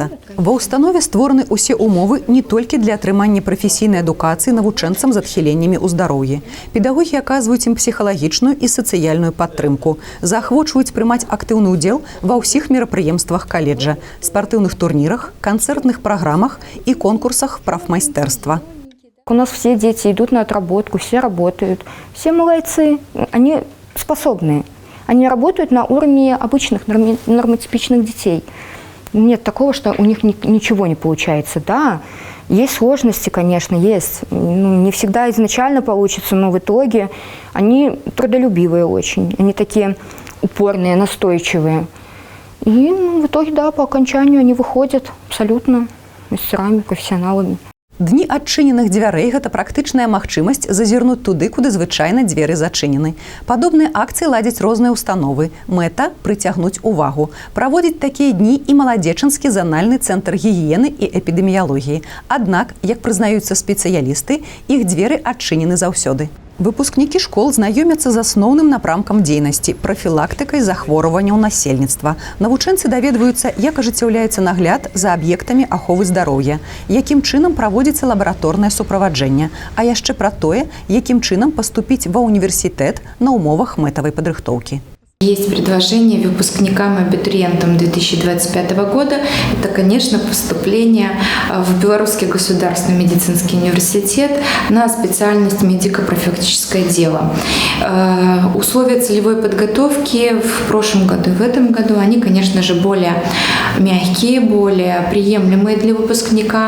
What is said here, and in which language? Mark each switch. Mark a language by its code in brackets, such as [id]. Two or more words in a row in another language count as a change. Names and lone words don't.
[be] Ва ўстанове створаны ўсе ўмовы не толькі для атрымання прафесійнай адукацыі навучэнцам з адхіленнямі ў здароўі. Педагогі аказваюць ім псіхалагічную і сацыяльную падтрымку, заахвочваюць прымаць актыўны ўдзел ва ўсіх мерапрыемствах каледжа, спартыўных турнірах, канцэртных праграмах і конкурсах прафмайстэрства. [ru] У нас все дети идут на отработку, все работают, все молодцы, они способные. они работают на уровне обычных нормотипичных детей. Нет такого, что у них ничего не получается. Да, есть сложности, конечно, есть. Не всегда изначально получится, но в итоге они трудолюбивые очень. Они такие упорные, настойчивые. И в итоге, да, по окончанию они выходят абсолютно мастерами, профессионалами. [be] Дні адчыненых дзвярэй – гэта практычная магчымасць зазірнуць туды, куды звычайна дзверы зачынены. Падобныя акцыі ладзяць розныя установы. Мэта – прыцягнуць увагу. Праводзіць такія дні і Маладзечынскі занальны цэнтр гігіены і эпідэміялогіі. Аднак, як прызнаюцца спецыялісты, іх дзверы адчынены заўсёды. Выпускнікі школ знаёмяцца з асноўным напрамкам дзейнасці – прафілактыкай захворванняў насельніцтва. Навучэнцы даведваюцца, як ажыццяўляецца нагляд за аб'ектамі аховы здароўя, якім чынам праводзіцца лабараторнае суправаджэнне, а яшчэ пра тое, якім чынам паступіць ва універсітэт на умовах мэтавай падрыхтоўкі. [ru] Есть предложение выпускникам и абитуриентам 2025 года. Это, конечно, поступление в Белорусский государственный медицинский университет на специальность медико-профилактическое дело. Условия целевой подготовки в прошлом году и в этом году, они, конечно же, более мягкие, более приемлемые для выпускника.